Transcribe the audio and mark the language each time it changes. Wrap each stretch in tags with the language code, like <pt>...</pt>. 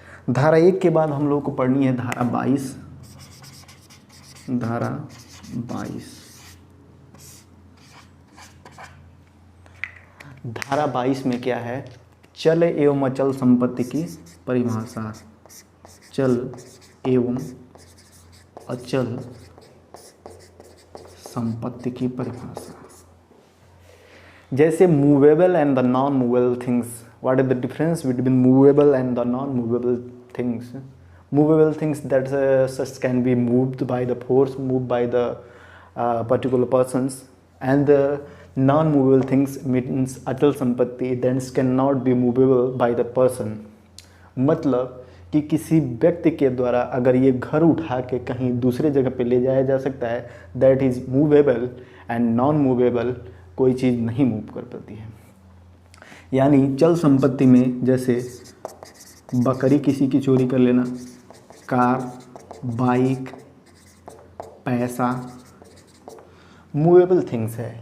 <hi>धारा 1 के बाद हम लोग को पढ़नी है धारा 22। धारा 22, धारा 22 में क्या है, चल एवं अचल संपत्ति की परिभाषा। चल एवं अचल संपत्ति की परिभाषा। जैसे movable and the non movable things</hi> <en>What is the difference between movable and the non-movable things? Movable things that such can be moved by the force, moved by the particular persons, and the non-movable things means achal sampatti that cannot be movable by the person.</en> <hi>मतलब कि किसी व्यक्ति के द्वारा अगर ये घर उठा के कहीं दूसरे जगह पे ले जाया जा सकता है, that is movable, and non movable कोई चीज़ नहीं मूव कर पाती है। यानी चल संपत्ति में जैसे बकरी किसी की चोरी कर लेना, कार, बाइक, पैसा मूवेबल थिंग्स है।</hi>